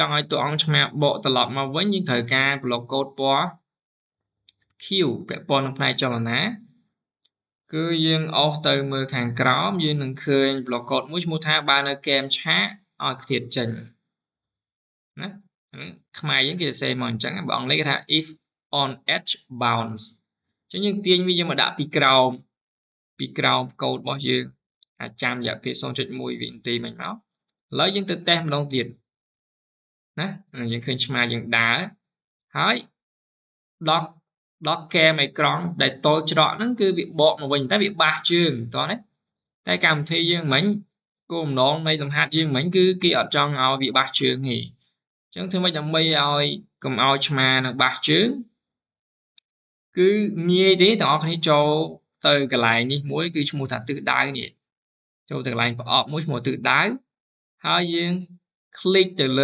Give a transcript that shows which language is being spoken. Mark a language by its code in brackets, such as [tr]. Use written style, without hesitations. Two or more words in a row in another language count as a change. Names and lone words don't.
[km] ង់ឲ្យតួអង្គឆ្មាបកត្រឡប់មកវិញយើងត្រូវការ [en] block code [km] ពណ៌ Q ពាក់ព័ន្ធនឹងផ្នែកចលនា គឺយើងអស់ទៅមើលខាងក្រោមយើងនឹងឃើញ [en] block code [km] មួយឈ្មោះថាបើនៅគែមឆាកឲ្យខ្ទាតចេញណាខ្មែរយើងគេសរសេរមកអញ្ចឹងបើអង់គ្លេសគេថា [en] if on edge bounce [km] អញ្ចឹងយើងទាញវាយើងមកដាក់ពីក្រោមកូដរបស់យើងអាចចាំរយៈពេល 0.1 វិនាទីមិញមកឥឡូវយើងទៅតេស្តម្ដងទៀតណាយើងឃើញឆ្មាយើងដើរហើយ ដល់កែមអេក្រង់ដែលតូចច្រកហ្នឹងគឺវាបកមកវិញតែវាបាសជើងតោះណាតែកម្មវិធីយើងមិញគោលបំណងនៃលំហាត់យើងមិញគឺគេអត់ចង់ឲ្យវាបាសជើងទេអញ្ចឹងធ្វើម៉េចដើម្បីឲ្យកុំឲ្យឆ្មានឹងបាសជើងគឺងាយទេទាំងអស់គ្នាចូលទៅកន្លែងនេះមួយគឺឈ្មោះថាទិសដៅនេះចូលទៅកន្លែងប្រអប់មួយឈ្មោះទិសដៅហើយយើងคลิกទៅ